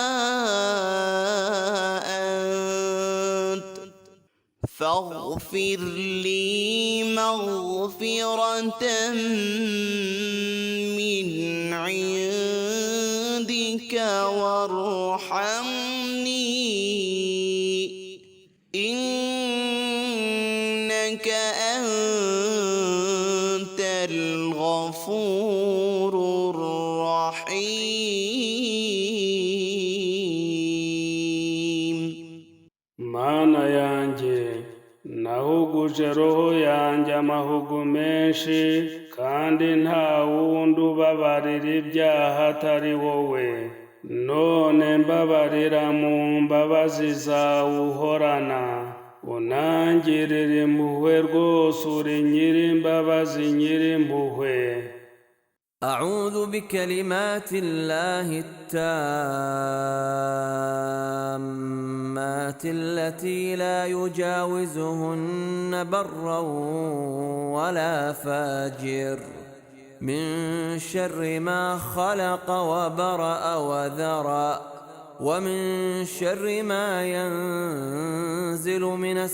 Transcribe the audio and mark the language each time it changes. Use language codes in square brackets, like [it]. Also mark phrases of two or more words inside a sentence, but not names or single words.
[ar] أنت فاغفر لي مغفرة من عندك وارحمني إنك أنت الغفور [rw] Mana yanjye nahuguje roho yanjye amahugu menshi kandi nta wundi ubabarira ibyaha atari wowe none mbabarira mu mbabazi zawe uhorana unangirire impuhwe rwose uri nyir'imbabazi nyir'impuhwe. [ar] أعوذ بكلمات الله التامات التي لا يجاوزهن برا ولا فاجر من شر ما خلق وبرأ وذرأ ومن شر ما ينزل من